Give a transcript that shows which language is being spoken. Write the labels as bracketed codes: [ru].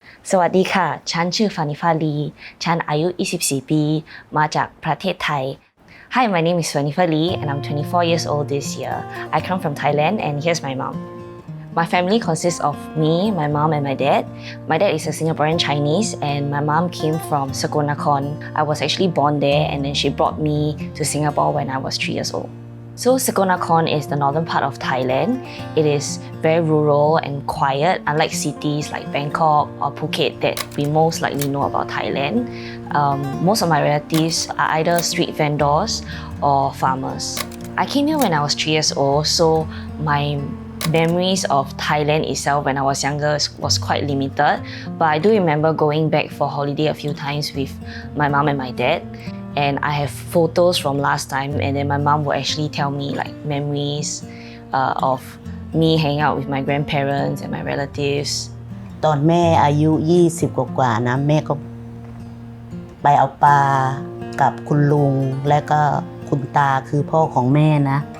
[th] สวัสดีค่ะ ฉันชื่อ Phanipha Lee ฉันอายุ 24 ปี มาจากประเทศไทย [en] Hi, my name is Phanipha Lee and I'm 24 years old this year. I come from Thailand and here's my mom. My family consists of me, my mom and my dad. My dad is a Singaporean Chinese and my mom came from Sakonnakhon. I was actually born there and then she brought me to Singapore when I was 3 years old. So Sakonnakhon is the northern part of Thailand. It is very rural and quiet, unlike cities like Bangkok or Phuket that we most likely know about Thailand. Most of my relatives are either street vendors or farmers. I came here when I was 3 years old, so my memories of Thailand itself when I was younger was quite limited, but I do remember going back for holiday a few times with my mom and my dad. And I have photos from last time, and then my mom will actually tell me like memories of me hanging out with my grandparents and my relatives. [th] ตอนแม่อายุ20กว่าๆนะแม่ก็ไปเอาปลากับคุณลุงและก็คุณตาคือพ่อของแม่นะ